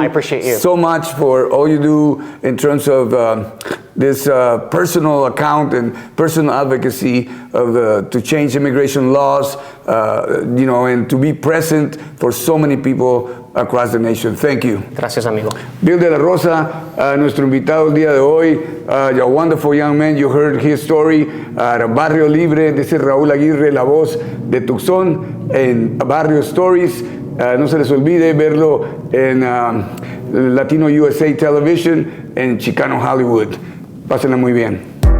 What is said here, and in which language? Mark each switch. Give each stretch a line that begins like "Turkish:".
English: I appreciate you so much for all you do in terms of this personal account and personal advocacy of to change immigration laws, you know, and to be present for so many people across the nation. Thank you.
Spanish: Gracias, amigo. Bill de la Rosa, nuestro invitado el día de hoy,
English: a wonderful young man. You heard his story at Barrio Libre. This is
Spanish: Raúl Aguirre, la voz de Tucson en Barrio Stories. No se les olvide verlo en Latino USA Television en Chicano Hollywood. Pásenla muy bien.